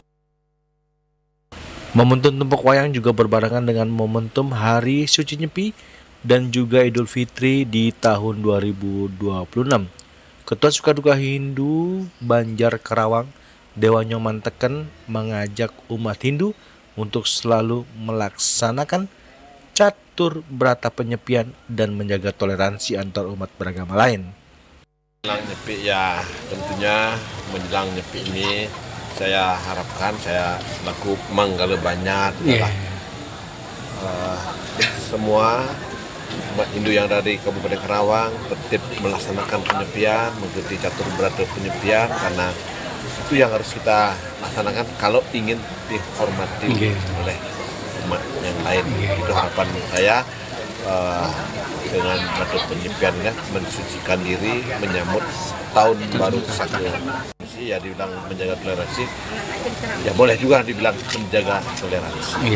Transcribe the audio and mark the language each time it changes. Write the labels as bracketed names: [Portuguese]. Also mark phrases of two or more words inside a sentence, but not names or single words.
[Indonesian] Momentum tumpak wayang juga berbarengan dengan momentum Hari Suci Nyepi dan juga Idul Fitri di tahun 2026. Ketua Sukaduka Hindu Banjar Karawang, Dewa Nyoman Teken, mengajak umat Hindu untuk selalu melaksanakan catur berata penyepian dan menjaga toleransi antar umat beragama lain. Menjelang Nyepi ya, tentunya menjelang Nyepi ini saya harapkan saya selaku Manggala Banjar adalah semua umat Hindu yang dari Kabupaten Karawang tertib melaksanakan penyepian, mengikuti catur berata penyepian, karena itu yang harus kita laksanakan kalau ingin dihormati oleh umat yang lain. Itu harapan saya dengan catur penyepian ya, mensucikan diri menyambut tahun baru satu. Ya dibilang menjaga toleransi, ya boleh juga dibilang menjaga toleransi.